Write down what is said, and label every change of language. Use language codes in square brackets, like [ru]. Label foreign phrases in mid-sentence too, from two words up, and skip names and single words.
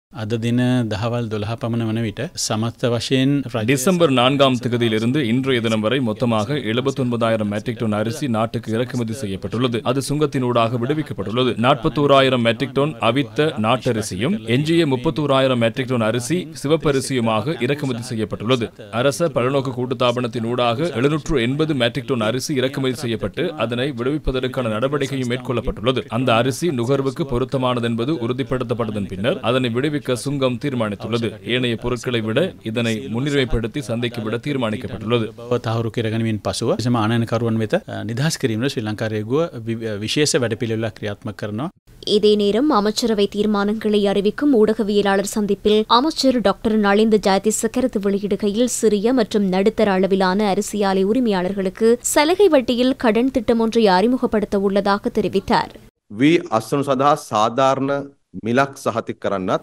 [si] අද දින දහවල් 12 පමණ වන විට සමස්ත වශයෙන් [ta] டிசம்பர் 4ஆம் தேதியிலிருந்து இன்றைய தினம் வரை மொத்தமாக 79000 மெட்ரிக் டன் அரிசி நாட்டுக்கு இறக்குமதி செய்யப்பட்டுள்ளது. அது சுங்கத்தினூடாக விடுவிக்கப்பட்டுள்ளது. 41000 மெட்ரிக் டன் அவித்த நாட்டரிசியும் எஞ்சிய 31000 மெட்ரிக் டன் அரிசி சிவப்பரிசியுமாக இறக்குமதி செய்யப்பட்டுள்ளது. அரச பலநோக்கு கூட்டுத்தாபனத்தினூடாக 780 மெட்ரிக் டன் அரிசி இறக்குமதி செய்யப்பட்டு அதனை விடுவிப்பதற்கான நடவடிக்கையும் மேற்கொள்ளப்பட்டுள்ளது. அந்த அரிசி நுகர்வுக்கு பொருத்தமானது என்பது உறுதிப்படுத்தப்பட்டதன் பின்னர் அதனை விடுவிக்க சுங்கம் தீர்மானித்துள்ளது. ஏனைய பொருட்களை விட இதனை முன்னுரிமைப்படுத்தி சந்தைக்கு விட தீர்மானிக்கப்பட்டுள்ளது. [si] තහවුරු කරගැනීමෙන් පසුව එසම ආනයනකරුවන් වෙත නිදහස් කිරීමට ශ්‍රී ලංකා රේගුව විශේෂ වැඩපිළිවෙලක් ක්‍රියාත්මක කරනවා. [ta] இதே நேரம் அமைச்சரவை தீர்மானங்களை அறிவிக்கும் ஊடகவியலாளர் சந்திப்பில் அமைச்சர் டாக்டர் நளிந்த ஜெயதிச கருத்து வெளியிடுகையில் சிறிய மற்றும் நடுத்தர அளவிலான அரிசி ஆலை உரிமையாளர்களுக்கு சலுகை வட்டியில் கடன் திட்டம் ஒன்றை அறிமுகப்படுத்த உள்ளதாக தெரிவித்தார். மிலக் சஹதிக் கரன்னத்